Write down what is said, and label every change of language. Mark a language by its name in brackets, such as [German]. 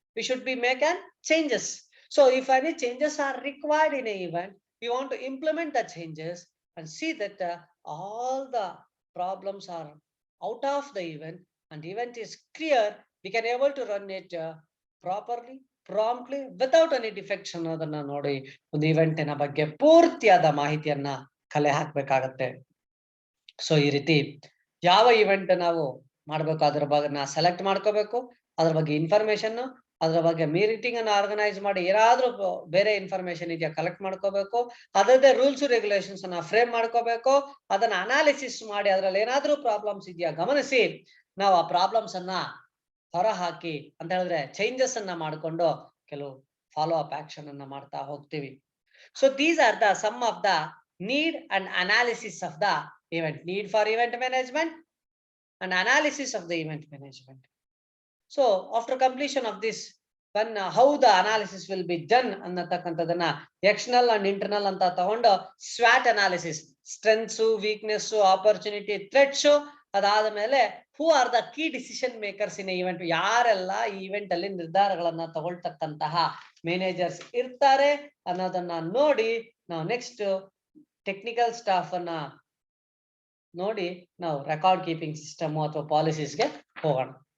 [English] We should be making changes. So if any changes are required in an event, we want to implement the changes and see that all the problems are out of the event and event is clear. We can able to run it properly, promptly, without any defects [Kannada] ಅನ್ನೋದನ್ನ ನೋಡಿ ಒಂದು ಇವೆಂಟಿನ ಬಗ್ಗೆ ಪೂರ್ತಿಯಾದ ಮಾಹಿತಿಯನ್ನ ಕಲೆ ಹಾಕ್ಬೇಕಾಗತ್ತೆ. So ಈ ರೀತಿ ಯಾವ event ನಾವು ಮಾಡ್ಬೇಕು ಅದ್ರ ಬಗ್ಗೆ ಸೆಲೆಕ್ಟ್ ಮಾಡ್ಕೋಬೇಕು, ಅದ್ರ ಬಗ್ಗೆ ಇನ್ಫಾರ್ಮೇಶನ್, ಅದ್ರ ಬಗ್ಗೆ ಮೀಟಿಂಗ್ ಅನ್ನು ಆರ್ಗನೈಸ್ ಮಾಡಿ ಏನಾದ್ರೂ ಬೇರೆ ಇನ್ಫಾರ್ಮೇಶನ್ ಇದೆಯಾ ಕಲೆಕ್ಟ್ ಮಾಡ್ಕೋಬೇಕು, ಅದರದೇ ರೂಲ್ಸ್ ರೆಗ್ಯುಲೇಷನ್ಸ್ ಅನ್ನ ಫ್ರೇಮ್ ಮಾಡ್ಕೋಬೇಕು, ಅದನ್ನ ಅನಾಲಿಸಿಸ್ ಮಾಡಿ ಅದ್ರಲ್ಲಿ ಏನಾದ್ರೂ ಪ್ರಾಬ್ಲಮ್ಸ್ ಇದೆಯಾ ಗಮನಿಸಿ ನಾವು ಆ ಪ್ರಾಬ್ಲಮ್ಸ್ ಅನ್ನ ಹೊರ ಹಾಕಿ ಅಂತ ಹೇಳಿದ್ರೆ ಚೇಂಜಸ್ ಅನ್ನ ಮಾಡ್ಕೊಂಡು ಕೆಲವು ಫಾಲೋ ಅಪ್ ಆಕ್ಷನ್ ಅನ್ನ ಮಾಡ್ತಾ ಹೋಗ್ತೀವಿ. [English] So these are the sum of the need and analysis of the event. Need for event management and analysis of the event management. So after completion of this, when how the analysis will be done annattakantadana external and internal anta tagondu SWOT analysis, strengths, weakness, opportunity, threats, [Kannada] ಅದಾದ ಮೇಲೆ [English] who are the key decision makers in event, [Kannada] ಯಾರೆಲ್ಲ ಈ event ಅಲ್ಲಿ ನಿರ್ಧಾರಗಳನ್ನ ತಗೊಳ್ತಕ್ಕಂತಹ managers ಇರ್ತಾರೆ ಅನ್ನೋದನ್ನ ನೋಡಿ ನಾವು ನೆಕ್ಸ್ಟ್ ಟೆಕ್ನಿಕಲ್ ಸ್ಟಾಫ್ ಅನ್ನ ನೋಡಿ ನಾವು ರೆಕಾರ್ಡ್ ಕೀಪಿಂಗ್ ಸಿಸ್ಟಮ್ ಅಥವಾ ಪಾಲಿಸೀಸ್ಗೆ ಹೋಗೋಣ.